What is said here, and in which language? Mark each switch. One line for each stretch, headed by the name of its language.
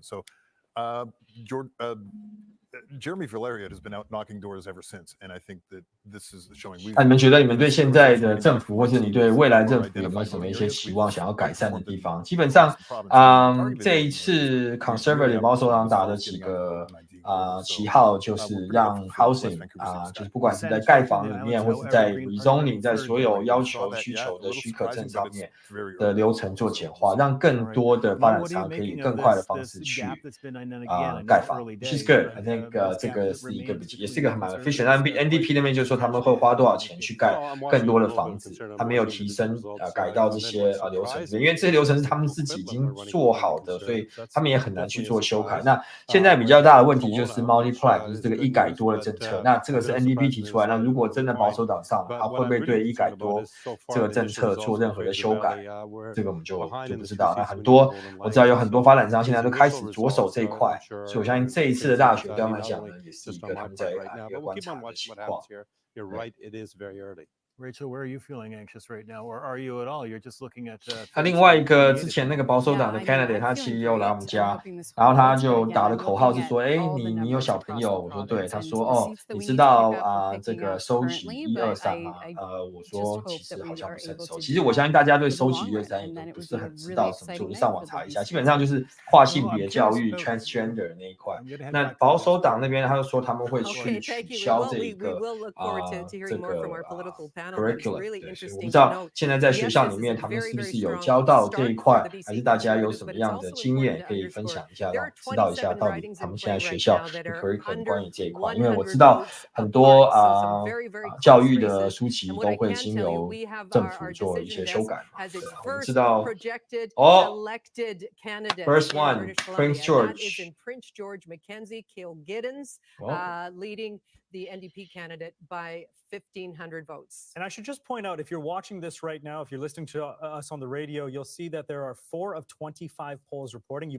English: So Jeremy Valeriot has been out knocking doors ever since, and I think that this is showing.
Chinese: 那你们觉得你们对现在的政府，或者你对未来政府有没有什么一些期望，想要改善的地方？基本上，这一次 Conservative 保守党打的几个旗号，就是让 housing 就是不管是在盖房里面，或是在 rezoning 在所有要求需求的许可证上面的流程做简化，让更多的发展商可以更快的方式去盖房 ，
English: which is good. I think
Chinese: 这个是一个也是一个很蛮 efficient。NDP 那边就说他们会花多少钱去盖更多的房子，他没有提升改到这些流程，因为这些流程是他们自己已经做好的，所以他们也很难去做修改。那现在比较大的问题就是 multiply， 就是这个一改多的政策。那这个是 NDP 提出来，那如果真的保守党上了，他会不会对一改多这个政策做任何的修改？这个我们就不知道。那很多我知道有很多发展商现在都开始着手这一块，所以我相信这一次的大选对他们来讲呢，也是一个他们在一个观察的情况。
English: You're right, it is very early. Rachel, where are you feeling anxious right now, or are you at all? You're just looking at.
Chinese: 他另外一个之前那个保守党的 candidate， 他其实也有来我们家，然后他就打的口号是说：“哎，你有小朋友？”我说：“对。” 他说：“哦，你知道这个收集1、2、3吗？” 我说：“其实好像不是很熟。其实我相信大家对收集1、2、3也都不是很知道什么，就上网查一下。基本上就是跨性别教育 transgender 那一块。那保守党那边他就说他们会去取消这一个这个curriculum。” 我不知道现在在学校里面，他们是不是有教到这一块，还是大家有什么样的经验可以分享一下，让我知道一下到底他们现在学校的 curriculum 关于这一块。因为我知道很多教育的书籍都会经由政府做一些修改嘛。我们知道
English: First one, Prince George. Prince George Mackenzie Kilgiddens leading the NDP candidate by 1,500 votes. And I should just point out, if you're watching this right now, if you're listening to us on the radio, you'll see that there are 4 of 25 polls reporting.